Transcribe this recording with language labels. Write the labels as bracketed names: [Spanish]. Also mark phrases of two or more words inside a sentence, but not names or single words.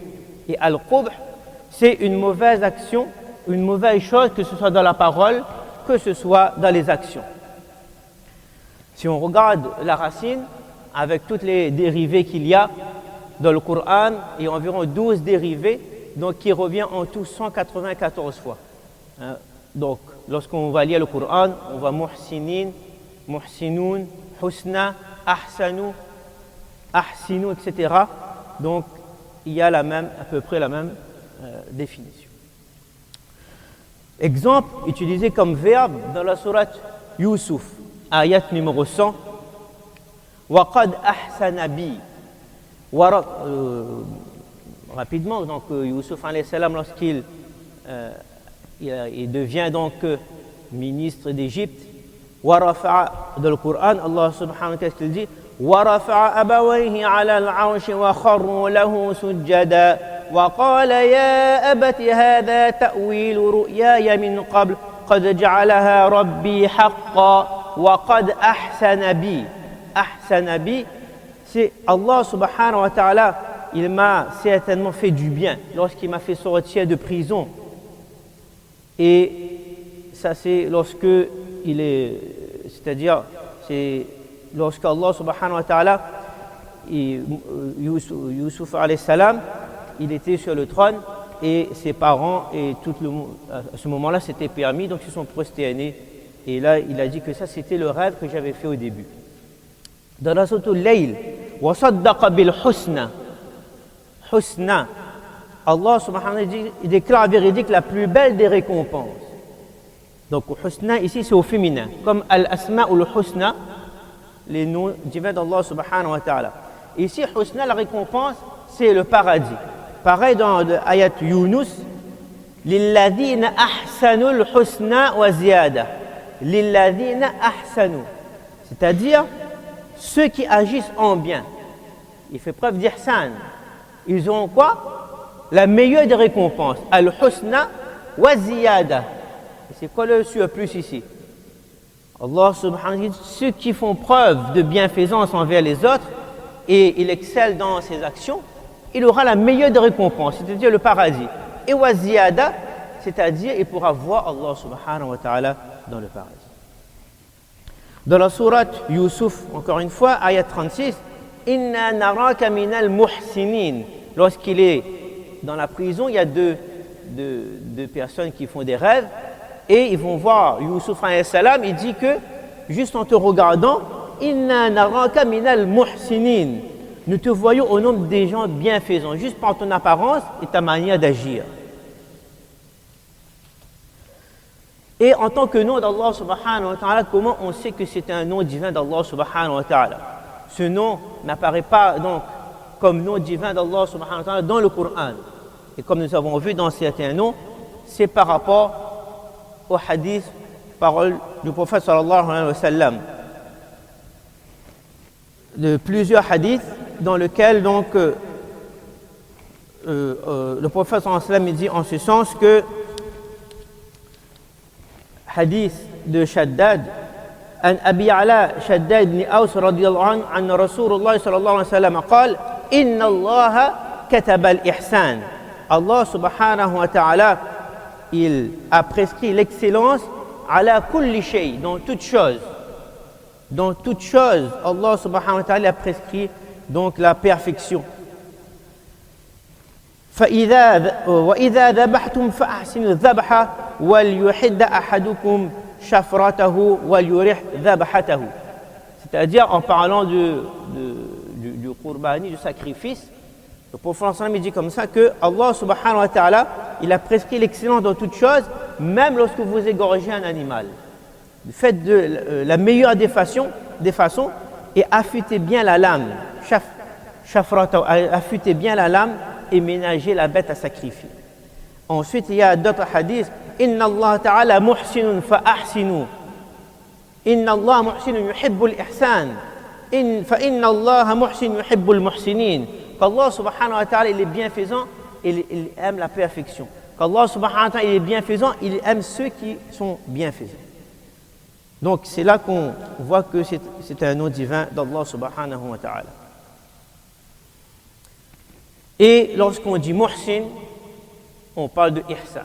[French] Et Al-Qubh, c'est une mauvaise action, une mauvaise chose, que ce soit dans la parole, que ce soit dans les actions. Si on regarde la racine, avec toutes les dérivés qu'il y a dans le Coran, il y a environ 12 dérivés, donc qui revient en tout 194 fois. Donc, lorsqu'on va lire le Coran, on va [Arabic] محسنين محسنون حسنى أحسنوا أحسنوا, [French] etc. Donc, il y a à peu près la même définition. Exemple utilisé comme verbe dans la sourate Yusuf, ayat numéro 100. [Arabic] وقد أحسن بي. [French] Rapidement, donc Yusuf [Arabic] عليه السلام, [French] lorsqu'il il devient donc ministre d'Égypte, warafa'a, dans le Coran, [Arabic] الله سبحانه وتعالى, [French] qu'est-ce qu'il dit? [Arabic] ورفع أبويه على العرش وخروا له سجدا وقال يا أبت هذا تأويل رؤياي من قبل قد جعلها ربي حقا وقد أحسن بي. أحسن بي, c'est الله سبحانه وتعالى, [French] il m'a certainement fait du bien lorsqu'il m'a fait sortir de prison. Et ça, c'est lorsque c'est-à-dire, c'est lorsque [Arabic] الله سبحانه وتعالى, [French] Yusuf [Arabic] عليه السلام, [French] il était sur le trône et ses parents et tout le monde, à ce moment-là, c'était permis, donc ils se sont prosternés. Et là, il a dit que ça, c'était le rêve que j'avais fait au début. Dans la sourate Al-Layl, [Arabic] وصدق بالحسنى. [French] Husna. [Arabic] الله سبحانه وتعالى [French] il déclare véridique la plus belle des récompenses. Donc, husna ici c'est au féminin, comme al-asma ou le husna, les noms divins d' [Arabic] الله سبحانه وتعالى. [French] Ici, husna, la récompense, c'est le paradis. Pareil dans l'ayat Yunus, [Arabic] للذين أحسنوا الحسنى وزيادة. للذين أحسنوا. [French] C'est-à-dire, ceux qui agissent en bien. Il fait preuve d'ihsan. Ils ont quoi? La meilleure des récompenses. [Arabic] الحسنى وزيادة. [French] C'est quoi le surplus ici? [Arabic] الله سبحانه وتعالى [French] dit ceux qui font preuve de bienfaisance envers les autres et il excelle dans ses actions, il aura la meilleure des récompenses, c'est-à-dire le paradis. Et [Arabic] وزيادة, [French] c'est-à-dire il pourra voir [Arabic] الله سبحانه وتعالى [French] dans le paradis. Dans la sourate Yusuf, encore une fois, [Arabic] آية 36، إنا نراك من المحسنين. [French] Lorsqu'il est dans la prison, il y a deux personnes qui font des rêves et ils vont voir Yusuf [Arabic] عليه السلام, [French] il dit que juste en te regardant, [Arabic] إنا نراك من المحسنين. [French] Nous te voyons au nombre des gens bienfaisants, juste par ton apparence et ta manière d'agir. Et en tant que nom d' [Arabic] الله سبحانه وتعالى, [French] comment on sait que c'est un nom divin d' [Arabic] الله سبحانه وتعالى? [French] Ce nom n'apparaît pas donc comme nom divin d' [Arabic] الله سبحانه وتعالى [French] dans le Coran. Et comme nous avons vu dans certains noms, c'est par rapport au hadith, parole du prophète [Arabic] صلى الله عليه وسلم. [French] De plusieurs hadiths dans lesquels donc le prophète [Arabic] صلى الله عليه وسلم [French] dit en ce sens que hadith de Shaddad [Arabic] عن أبي علاء شداد بن أوس رضي الله عنه أن رسول الله صلى الله عليه وسلم قال إن الله كتب الإحسان. الله سبحانه وتعالى, [French] il a prescrit l'excellence [Arabic] على كل شيء, [French] dans toute chose. Dans toute chose, [Arabic] الله سبحانه وتعالى [French] a prescrit donc la perfection. [Arabic] وإذا ذبحتم فأحسنوا الذبح وليحد أحدكم شفرته وليرح ذبحته. [French] C'est-à-dire en parlant du qurbani, du sacrifice, le prophète sallallahu dit comme ça que [Arabic] الله سبحانه وتعالى, [French] il a prescrit l'excellence dans toute chose, même lorsque vous égorgez un animal. Faites de la meilleure des façons et affûtez bien la lame, affûtez bien la lame et ménagez la bête à sacrifier. Ensuite, il y a d'autres hadiths. [Arabic] إن الله تعالى محسن فأحسنوا إن الله محسن يحب الإحسان. فإن الله محسن يحب المحسنين. [French] Qu' [Arabic] الله سبحانه وتعالى, [French] il est bienfaisant, il aime la perfection. Qu' [Arabic] الله سبحانه وتعالى, [French] il est bienfaisant, il aime ceux qui sont bienfaisants. Donc, c'est là qu'on voit que c'est un nom divin d' [Arabic] الله سبحانه وتعالى. [French] Et lorsqu'on dit muhsin, on parle de ihsan.